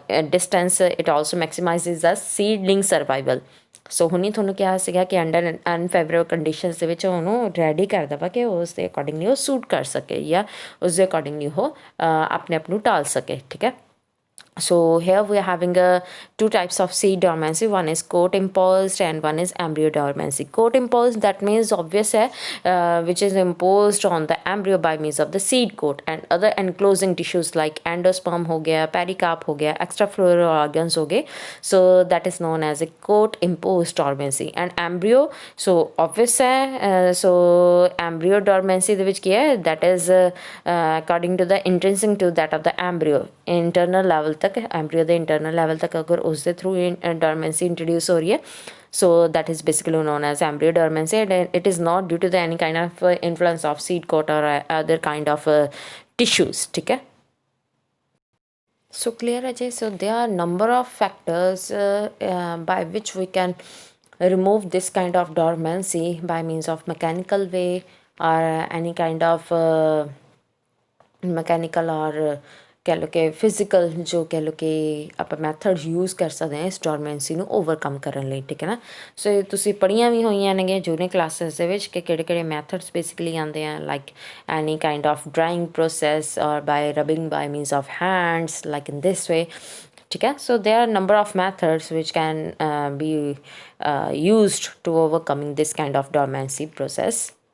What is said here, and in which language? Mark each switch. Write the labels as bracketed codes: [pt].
[en] distance it also maximises the seedling survival [pa] ਸੋ ਹੁਣੀ ਤੁਹਾਨੂੰ ਕਿਹਾ ਸੀਗਾ ਕਿ ਅੰਡਰ ਅਨਫੇਵਰੇਬਲ ਕੰਡੀਸ਼ਨਸ ਦੇ ਵਿੱਚ ਉਹਨੂੰ ਰੈਡੀ ਕਰਦਾ ਵਾ ਕਿ ਉਸ ਦੇ ਅਕੋਰਡਿੰਗਲੀ ਉਹ ਸੂਟ ਕਰ ਸਕੇ ਜਾਂ ਉਸ ਦੇ ਅਕੋਰਡਿੰਗਲੀ ਉਹ ਆਪਣੇ ਆਪ ਨੂੰ ਢਾਲ ਸਕੇ ਠੀਕ ਹੈ [en] So here we are having two types of seed dormancy. One is coat imposed and one is embryo dormancy. Coat imposed, that means obvious hai, which is imposed on the embryo by means of the seed coat and other enclosing tissues like endosperm ho gaya, pericarp ho gaya, extrafloral organs ho gaye. So that is known as a coat imposed dormancy. And embryo, so obvious hai, so embryo dormancy de vich ki hai, that is according to the intrinsic to that of the embryo internal level [hi] तक embryo के internal level तक अगर उसके through dormancy introduce हो रही है [en] so that is basically known as embryo dormancy and it is not due to the any kind of influence of seed coat और other kind of tissues ठीक है so clear Ajay so there are number of factors by which we can remove this kind of [pa] dormancy by means of mechanical way or any kind of mechanical ਔਰ ਕਹਿ ਲਓ ਕਿ physical ਜੋ ਕਹਿ ਲਓ ਕਿ ਆਪਾਂ ਮੈਥਡ ਯੂਜ਼ ਕਰ ਸਕਦੇ ਹਾਂ ਇਸ ਡੋਰਮੈਂਸੀ ਨੂੰ ਓਵਰਕਮ ਕਰਨ ਲਈ, ਠੀਕ ਹੈ ਨਾ। ਸੋ ਇਹ ਤੁਸੀਂ ਪੜ੍ਹੀਆਂ ਵੀ ਹੋਈਆਂ ਨੇਗੀਆਂ ਜੂਨੀਅਰ ਕਲਾਸਿਸ ਦੇ ਵਿੱਚ ਕਿ ਕਿਹੜੇ ਕਿਹੜੇ ਮੈਥਡਸ ਬੇਸਿਕਲੀ ਆਉਂਦੇ ਆ, [en] like any kind of drawing process or by rubbing by means of hands like in this way, [pa] ਠੀਕ ਹੈ। [en] So there are number of methods which can be used to overcoming this kind of dormancy process.